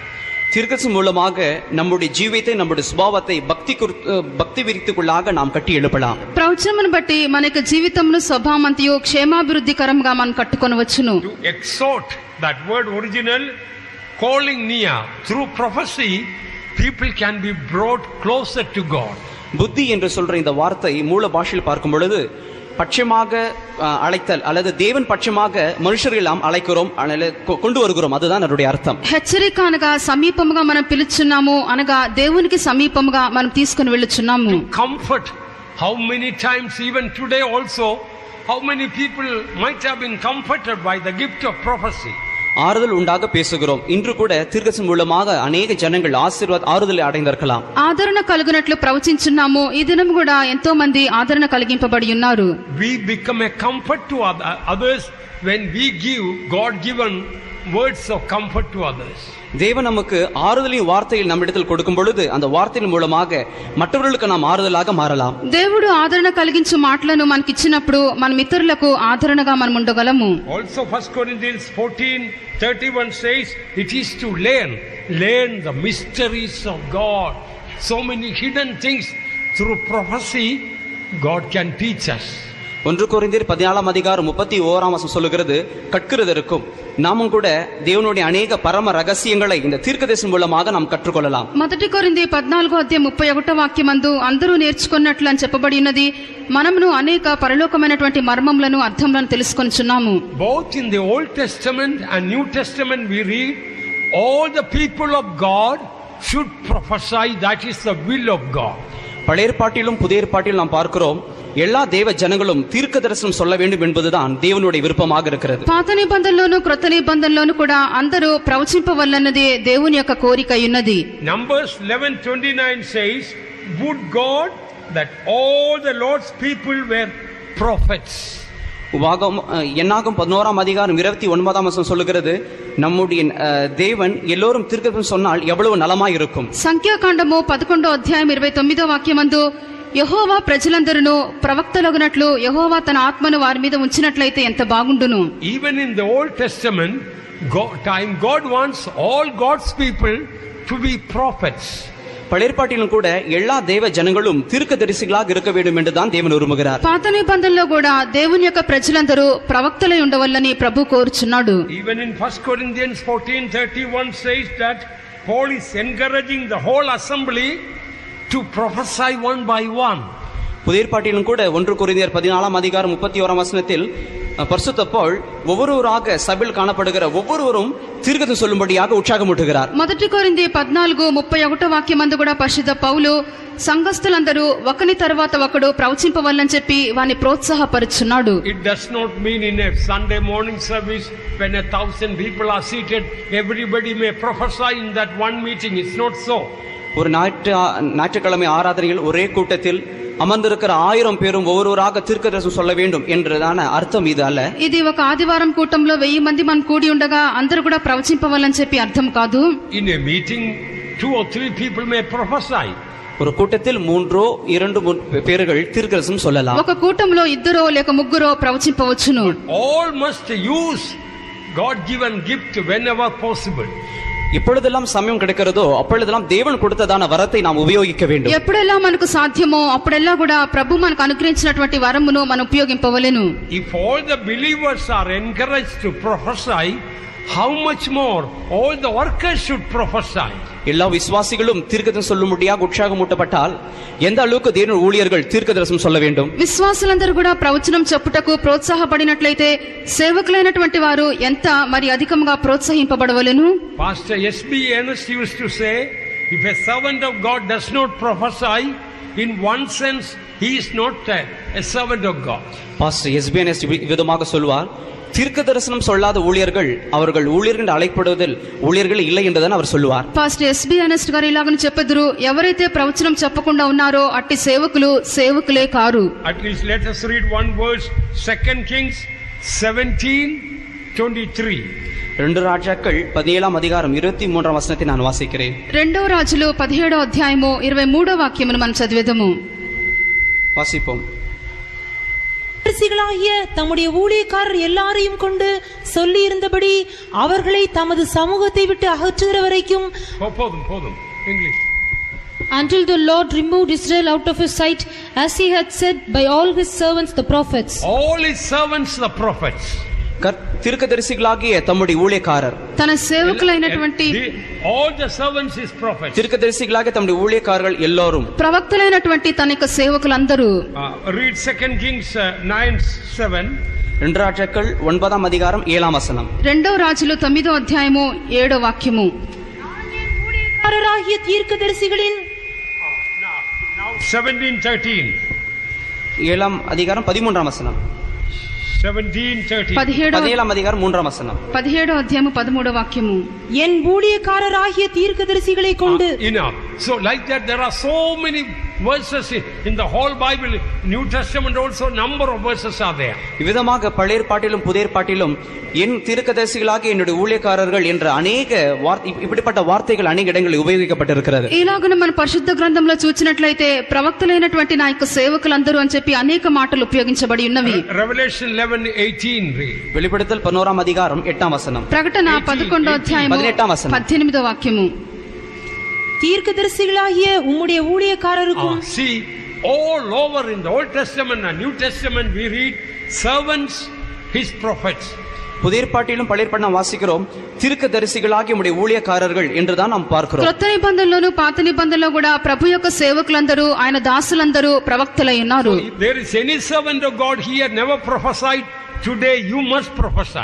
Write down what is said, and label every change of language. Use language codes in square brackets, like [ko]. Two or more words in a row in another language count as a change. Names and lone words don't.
[ta] தீர்க்கதரிசனம் மூலமாக நம்முடைய ஜீவியத்தை நம்முடைய சுபாவத்தை பக்தி விருத்திக்குள்ளாக நாம் கட்டி எழுப்பலாம். [te] ప్రవచనమును బట్టి మన యొక్క జీవితమును స్వభావమంతయు క్షేమాభివృద్ధికరంగా మనం కట్టుకొనవచ్చును. [en] To exhort, that word original, calling near. Through prophecy people can be brought closer to God. [ta] புத்தி என்று சொல்ற இந்த வார்த்தை மூல பாஷையில் பார்க்கும் பொழுது பட்சமாக அழைத்தல் அல்லது தேவன் பட்சமாக மனுஷர்கள் எல்லாம் அழைக்கிறோம் கொண்டு வருகிறோம், அதுதான் அதனுடைய அர்த்தம். [te] హెచ్చరిక అనగా సమీపముగా మనం పిలుచున్నాము అనగా దేవునికి సమీపముగా మనం తీసుకొని వెళ్ళుచున్నాము. [en] Comfort. How many times even today also, how many people might have been comforted by the gift of prophecy? [ta] ஆறுதல் உண்டாக பேசுகிறோம். இன்று கூட தீர்க்கதரிசனம் மூலமாக அநேக ஜனங்கள் ஆறுதலை அடைந்திருக்கலாம். [te] ఆదరణ కలుగునట్లు ప్రవచించున్నాము. ఈ దినం కూడా ఎంతో మంది ఆదరణ కలిగింపబడి ఉన్నారు. [en] We become a comfort to others when we give God given words of comfort to others. [ta] தேவன் நமக்கு ஆறுதலின் வார்த்தையில் நம்மிடத்தில் கொடுக்கும் பொழுது அந்த வார்த்தையின் மூலமாக மற்றவர்களுக்கு நாம் ஆறுதலாக மாறலாம். [te] దేవుడు ఆదరణ కలిగించు మాటలను మనకి ఇచ్చినప్పుడు మన ఇతరులకు ఆదరణగా మనం ఉండగలము. [en] Also 1 Corinthians 14:31 says it is to learn the mysteries of God. So many hidden things through prophecy God can teach us. [ta] 1 Corinthians 14:31 சொல்லுகிறது, கற்கிறதற்கும் நாமும் கூட தேவனுடைய அநேக பரம ரகசியங்களை இந்த தீர்க்கதரிசனம் மூலமாக நாம் கற்றுக்கொள்ளலாம். [te] 1 కొరింథీ 14:31 అందరూ నేర్చుకున్నట్లు అని చెప్పబడి ఉన్నది. మనమును అనేక పరలోకమైనటువంటి మర్మములను అర్థములను తెలుసుకొనుచున్నాము. [en] Both in the Old Testament and New Testament we read all the people of God should prophesy. That is the will of God. [ta] பழைய ஏற்பாட்டிலும் புதிய ஏற்பாட்டிலும் நாம் பார்க்கிறோம், எல்லா தேவ ஜனங்களும் தீர்க்கதரிசனம் சொல்ல வேண்டும் என்பதுதான் தேவனுடைய விருப்பமாக இருக்கிறது. [te] పాత నిబంధనలోను క్రొత్త నిబంధనలోను కూడా అందరూ ప్రవచింపవలన్నది దేవుని యొక్క కోరిక ఉన్నది. [en] Numbers 11:29 says, would God that all the Lord's people were prophets. [ta] என்னாகும் 11:29 சொல்லுகிறது, நம்முடைய தேவன் எல்லோரும் தீர்க்கதரிசனம் சொன்னால் எவ்வளவு நலமாய் இருக்கும். [te] సంఖ్యాకాండము 11:29 యెహోవా ప్రజలందరూ ప్రవక్తలగునట్లు యెహోవా తన ఆత్మను వారి మీద ఉంచినట్లయితే ఎంత బాగుండును. [en] Even in the Old Testament God wants all God's people to be prophets. [ta] பழைய ஏற்பாட்டிலும் கூட எல்லா தேவ ஜனங்களும் தீர்க்கதரிசிகளாக இருக்க வேண்டும் என்று தான் தேவன் விரும்புகிறார். [te] పాత నిబంధనలో కూడా దేవుని యొక్క ప్రజలందరూ ప్రవక్తలై ఉండవల్లని ప్రభు కోరుచున్నాడు. [en] Even in 1 Corinthians 14:31 says that Paul is encouraging the whole assembly to prophesy one by one. [ta] புதிய ஏற்பாட்டிலும் கூட 1 கொரிந்தியர் 14:31 பரிசுத்த பவுல் ஒவ்வொருவராக சபையில் காணப்படுகிற ஒவ்வொருவரும் தீர்க்கதரிசனம் சொல்லும்படியாக உற்சாகமூட்டுகிறார். [te] 1 కొరింథీ 14:31 కూడా పరిశుద్ధ పౌలు సంఘస్థులందరూ ఒకని తర్వాత ఒకడు ప్రవచింపవల్లని చెప్పి వాని ప్రోత్సాహపరుచున్నాడు. [en] It does not mean in a Sunday morning service when 1,000 people are seated everybody may prophesy in that one meeting. It's not so. [ta] ஒரு ஞாயிற்றுக்கிழமை ஆராதனையில் ஒரே கூட்டத்தில் அமர்ந்திருக்கிற 1000 பேரும் ஒவ்வொருவராக தீர்க்கதரிசனம் சொல்ல வேண்டும் என்றதான அர்த்தம் இது அல்ல. [te] ఇది ఒక ఆదివారం కూటంలో 1000 మంది మనం కూడి ఉండగా అందరూ కూడా ప్రవచింపవాలని చెప్పి అర్థం కాదు. [en] In a meeting 2 or 3 people may prophesy. [ta] ஒரு கூட்டத்தில் 2 பேர்கள் தீர்க்கதரிசனம் சொல்லலாம். [te] ఒక కూటంలో 2 లేక 3 ప్రవచింపవచ్చును. [en] All must use God given gift whenever possible. [ta] எப்பொழுதெல்லாம் சமயம் கிடைக்கிறதோ அப்பொழுதெல்லாம் தேவன் கொடுத்ததான வரத்தை நாம் உபயோகிக்க வேண்டும். [te] ఎప్పుడెల్లా మనకు సాధ్యమో అప్పుడెల్లా కూడా ప్రభు మనకు అనుగ్రహించినటువంటి వరమును మనం ఉపయోగింపవలెను. [en] If all the believers are encouraged to prophesy, how much more all the workers should prophesy. [ta] எல்லா விசுவாசிகளும் தீர்க்கதரிசனம் சொல்லும்படியாக உற்சாகமூட்டப்பட்டால் எந்த அளவுக்கு தேவனுடைய ஊழியர்கள் தீர்க்கதரிசனம் சொல்ல வேண்டும்? [te] విశ్వాసులందరూ కూడా ప్రవచనం చెప్పుటకు ప్రోత్సాహపడినట్లయితే సేవకులైనటువంటి వారు ఎంత మరి అధికంగా ప్రోత్సహింపబడవలెను? [en] Pastor S.B. Ernest used to say, if a servant of God does not prophesy, in one sense he is not a servant of God. [ta] பாஸ்டர் எஸ்பி என்எஸ் விதமாக சொல்வார், தீர்க்க தரிசனம் சொல்லாத ஊழியர்கள் அவர்கள் ஊழியர்கள் அழைக்கப்படுவதில் ஊழியர்கள் இல்லை என்றுதான் அவர் சொல்லுவார். [te] పాస్టర్ ఎస్బి ఎర్నెస్ట్ గారు ఇలాగని చెప్పెదరు, ఎవరైతే ప్రవచనం చెప్పకుండా ఉన్నారో అట్టి సేవకులు సేవకులే కారు. [en] At least let us read one verse, 2 Kings 17:23. [ta] 2 ராஜாக்கள் 17ஆம் அதிகாரம் 23ஆம் வசனத்தை நான் வாசிக்கிறேன். [te] 2 రాజులు 17వ అధ్యాయము 23వ వాక్యమును మనం చదివేదము. [ta] வாசிப்போம். தரிசிகளாகிய தம்முடைய ஊழியக்காரர் எல்லாரையும் கொண்டு சொல்லி இருந்தபடி அவர்களை தமது சமூகத்தை விட்டு அகற்றுகிற வரைக்கும் போதும் English. [en] Until the Lord removed Israel out of his sight, as he had said by all his servants the prophets. All his servants the prophets. [ta] தீர்க்கதரிசிகளாகிய தம்முடைய ஊழியக்காரர், [te] తన సేవకులైనటువంటి [en] all the servants is prophets. [ta] தீர்க்கதரிசிகளாகிய தம்முடைய ஊழியக்காரர்கள் எல்லோரும் [te] ప్రవక్తలైనటువంటి తన యొక్క సేవకులందరూ. [en] Read 2 Kings 9:7. [ta] 2 ராஜாக்கள் 9ஆம் அதிகாரம் 7ஆம் வசனம். [te] 2 రాజులు 9వ అధ్యాయము 7వ వాక్యము. [ta] ஊழியக்காரராகிய தீர்க்கதரிசிகளின் [en] Now 17:13. [ta] 7ஆம் அதிகாரம் 13ஆம் வசனம். 17:13. 17ஆம் அதிகாரம் 3ஆம் வசனம். [te] 17వ అధ్యాయము 13వ వాక్యము. [ta] என் ஊழியக்காரராகிய தீர்க்கதரிசிகளை கொண்டு. [en] Enough. So like that there are so many verses in the whole Bible, New Testament also number of verses are there. [ta] இவ்விதமாக பழைய ஏற்பாட்டிலும் புதிய ஏற்பாட்டிலும் என் தீர்க்கதரிசிகளாகிய என்னுடைய ஊழியக்காரர்கள் என்ற அநேக இப்படிப்பட்ட வார்த்தைகள் அநேக இடங்களில் உபயோகிக்கப்பட்டிருக்கிறது. [te] ఇలాగన మన పరిశుద్ధ గ్రంథంలో చూచినట్లయితే ప్రవక్తలైనటువంటి నా యొక్క సేవకులందరూ అని చెప్పి అనేక మాటలు ఉపయోగించబడి ఉన్నవి. [en] Revelation 11:18. [ta] வெளிப்படுத்தல் 11ஆம் அதிகாரம் 8ஆம் வசனம். [te] ప్రకటన 11వ అధ్యాయము 18ఆం వచనం. 18వ వాక్యము. [ta] தீர்க்கதரிசிகளாகிய உம்முடைய ஊழியக்காரருக்கும். [en] See, all over in the Old Testament and New Testament we read servants, his prophets. [ta] புதிய ஏற்பாட்டிலும் பழைய ஏற்பாட்டிலும் வாசிக்கிறோம் தீர்க்கதரிசிகளாகிய உம்முடைய ஊழியக்காரர்கள் என்றுதான் நாம் பார்க்கிறோம். [te] క్రొత్త నిబంధనలోను పాత నిబంధనలో కూడా ప్రభు యొక్క సేవకులందరూ ఆయన దాసులందరూ ప్రవక్తలై ఉన్నారు. [en] If there is any servant of God here never prophesied, today you must prophesy.